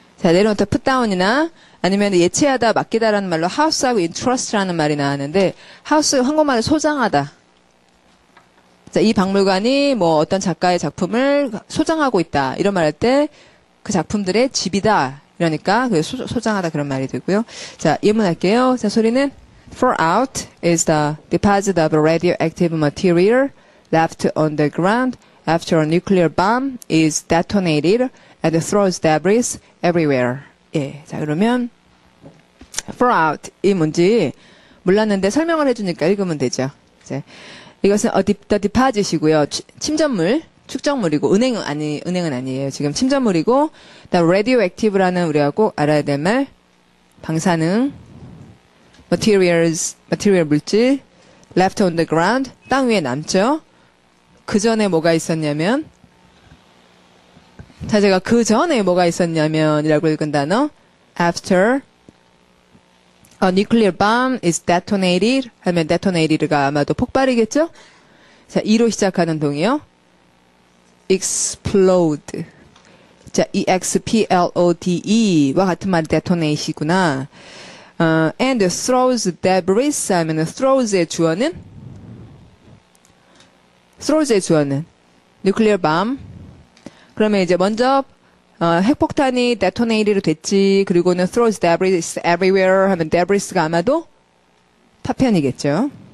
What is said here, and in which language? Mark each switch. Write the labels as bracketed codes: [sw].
[ko] 자, 내려놓다 put down이나 아니면 예치하다, 맡기다라는 말로 house하고 entrust라는 말이 나왔는데 house 한국말로 소장하다. 자, 이 박물관이 뭐 어떤 작가의 작품을 소장하고 있다. 이런 말 할 때 그 작품들의 집이다. 이러니까 그 소장하다 그런 말이 되고요. 자, 예문할게요. 자, 소리는 [en] throw out is the deposit of radioactive material left on the ground after a nuclear bomb is detonated and throws debris everywhere. [ko] 예. 자, 그러면 throw out 이 뭔지 몰랐는데 설명을 해주니까 읽으면 되죠. 이제 이것은 the deposit이고요. 침전물, 축적물이고 은행은 아니에요. 지금 침전물이고 the radioactive라는 우리가 꼭 알아야 될 말 방사능 material 물질 [en] left on the ground [ko] 땅 위에 남죠. 그 전에 뭐가 있었냐면 자, 제가 그 전에 뭐가 있었냐면 이라고 읽은 단어 [en] after a nuclear bomb is detonated [ko] 하면 detonated가 아마도 폭발이겠죠? 자, E로 시작하는 동이요. explode. 자, explode 와 같은 말이 detonate이구나. [en] and throws debris [ko] 하면 throws의 주어는 nuclear bomb. 그러면 이제 먼저 핵폭탄이 데토네이트로 됐지. 그리고는 [en] throws debris everywhere [ko] 하면 debris가 아마도 파편이겠죠.